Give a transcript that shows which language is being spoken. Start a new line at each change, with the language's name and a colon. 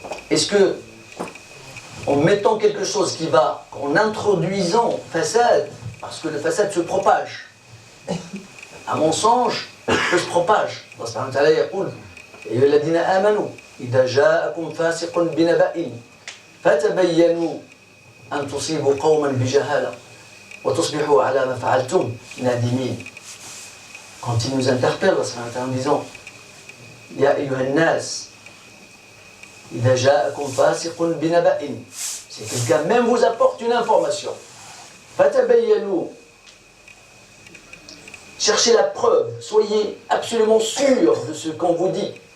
French: Est-ce que en mettant quelque chose qui va, en introduisant fasad, parce que le fasad se propage, un mensonge se propage.
Arabic: Allah subhanahu wa ta'ala يقول يا الذين آمنوا إذا جاءكم فاسق بنبأ فتبينوا أن تصيبوا قوما بجهالة وتصبحوا على ما فعلتم نادمين.
French: Quand il nous interpelle en disant
Arabic: يا أيها الناس إذا جاءكم فاسق بنبأ,
French: si quelqu'un même vous apporte une information, فتبينوا, cherchez la preuve, soyez absolument sûr de ce qu'on vous dit.